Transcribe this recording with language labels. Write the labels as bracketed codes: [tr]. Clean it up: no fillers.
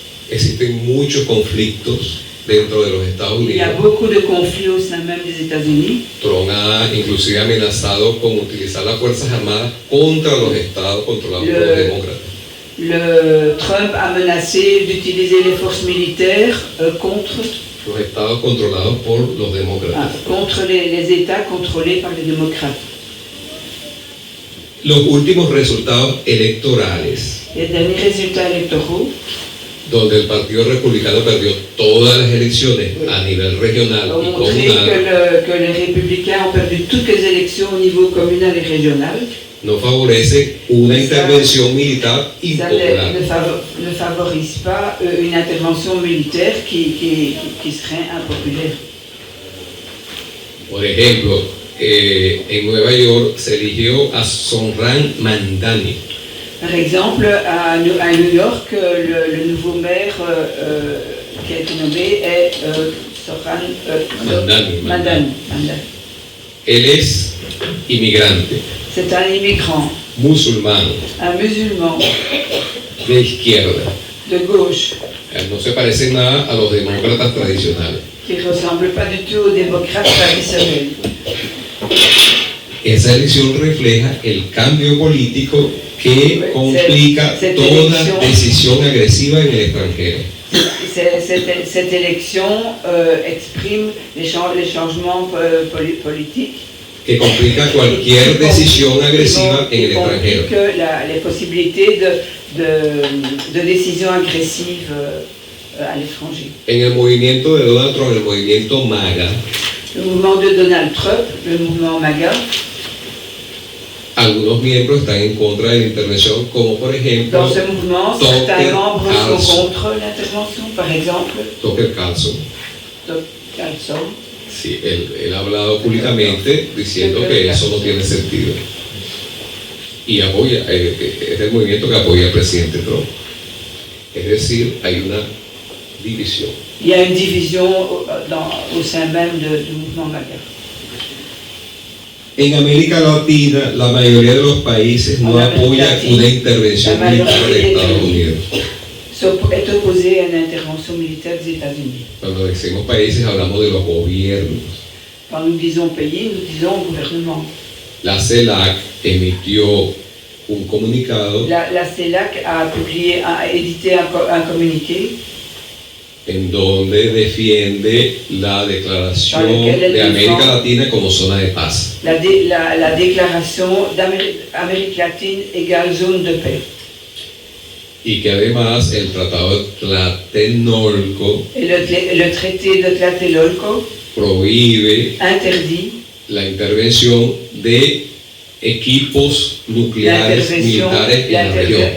[es] Existen muchos conflictos dentro de los Estados Unidos. [fr] Il y a beaucoup de conflits au sein même des États-Unis. [es] Trump ha inclusive amenazado con utilizar las Fuerzas Armadas contra los estados controlados por los demócratas. [fr] Trump a menacé d'utiliser les forces militaires contre [es] los estados controlados por los demócratas. [fr] Contre les États contrôlés par les démocrates. [es] Los últimos resultados electorales. [fr] Les derniers résultats électoraux. [es] Donde el Partido Republicano perdió todas las elecciones a nivel regional y comunal. [fr] Que les républicains ont perdu toutes les élections au niveau communal et régional. [es] No favorece una intervención militar impopular. [fr] Ne favorise pas une intervention militaire qui serait impopulaire. [es] Por ejemplo, en Nueva York se eligió a Zohran Mamdani. [fr] Par exemple, à New York, le nouveau maire qui a été nommé est Zohran Mamdani. [es] Él es inmigrante. [fr] C'est un immigrant. [es] Musulmán. [fr] Un musulman. [es] De izquierda. [fr] De gauche. [es] No se parece nada a los demócratas tradicionales. [fr] Qui ne ressemble pas du tout aux démocrates traditionnels. [es] Esa elección refleja el cambio político que complica toda decisión agresiva en el extranjero. [fr] Cette élection exprime les changements politiques [es] que complica cualquier decisión agresiva en el extranjero. [fr] Les possibilités de décision agressive à l'étranger. [es] En el movimiento de Donald Trump, el movimiento MAGA, [fr] le mouvement de Donald Trump, le mouvement MAGA, [es] algunos miembros están en contra de la intervención, como por ejemplo, [fr] dans ce mouvement, certains membres sont contre l'intervention, par exemple, [es] Tucker Carlson, Sí, él ha hablado públicamente diciendo que eso no tiene sentido. Y apoya, es el movimiento que apoya al presidente Trump. Es decir, hay una división. [fr] Il y a une division au sein même du mouvement MAGA. [es] En América Latina, la mayoría de los países no apoya una intervención militar de Estados Unidos. [fr] Est opposé à une intervention militaire des États-Unis. [es] Cuando decimos países, hablamos de los gobiernos. [fr] Quand nous disons pays, nous disons gouvernement. [es] La CELAC emitió un comunicado [fr] La CELAC a édité un communiqué [es] en donde defiende la declaración de América Latina como zona de paz. [fr] La déclaration d'Amérique latine égale zone de paix. [es] Y que además el Tratado de Tlatelolco [fr] le traité de Tlatelolco [es] prohíbe [fr] interdit [es] la intervención de equipos nucleares militares en la región.